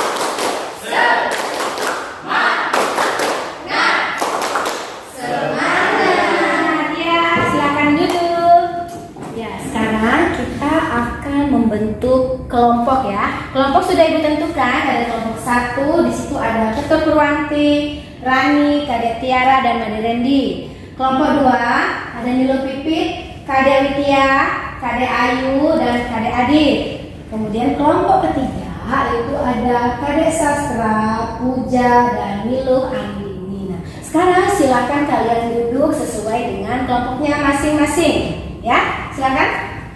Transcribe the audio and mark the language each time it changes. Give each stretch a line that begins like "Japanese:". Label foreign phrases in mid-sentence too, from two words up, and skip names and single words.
Indonesian: Semangat. Ya, silakan duduk. Ya, sekarang kita akan membentuk kelompok ya. Kelompok sudah Ibu tentukan, ada kelompok 1, di situ ada Ketut Purwanti, Rani, Kadek Tiara dan Made Rendi. Kelompok 2 ada Nilo Pipit, Kadek Witia, Kadek Ayu dan Kadek Adit. Kemudian kelompok ketiga itu ada Kadek Sastra, Puja dan Nilo Andini. Nah, sekarang silakan kalian duduk sesuai dengan kelompoknya masing-masing. Ya, silakan.